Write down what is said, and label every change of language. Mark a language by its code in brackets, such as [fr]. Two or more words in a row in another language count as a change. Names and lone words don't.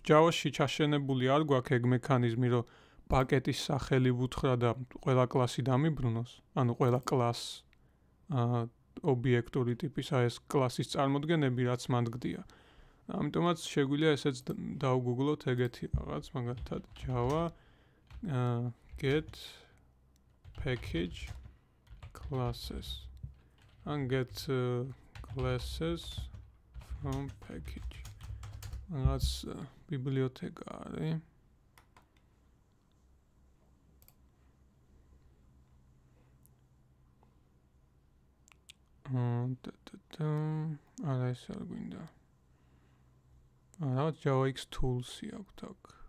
[ka] Java-ში ჩაშენებული არ გვაქვს ეგ მექანიზმი, რომ პაკეტის სახელი ვუთხრა და ყველა კლასი დამიბრუნოს, ანუ ყველა კლასს ობიექტური ტიპის ეს კლასის წარმოდგენები რაც მან გდია. ამიტომაც შეგვიძლია ესეც დავგუგლოთ ეგეთი რაღაც, მაგალითად [en] Java get package classes and get classes from package. [ka] Რაღაც ბიბლიოთეკა არის. არა ეს არ გვინდა. რაღაც JavaX tools-ი აქვს აქ.